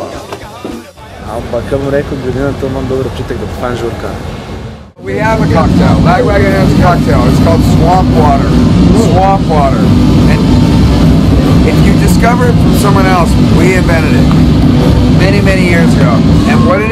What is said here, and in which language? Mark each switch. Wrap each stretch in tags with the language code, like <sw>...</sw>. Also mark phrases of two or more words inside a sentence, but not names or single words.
<sl>Ampak, kaj bom rekel, glede na to imam dober občutek, da bo fajn žurka.</sl> <en>We have a cocktail. Lagwagon has a cocktail. It's called swamp water. Swamp water. And if you discover it from someone else, we invented it many, many years ago. And</en>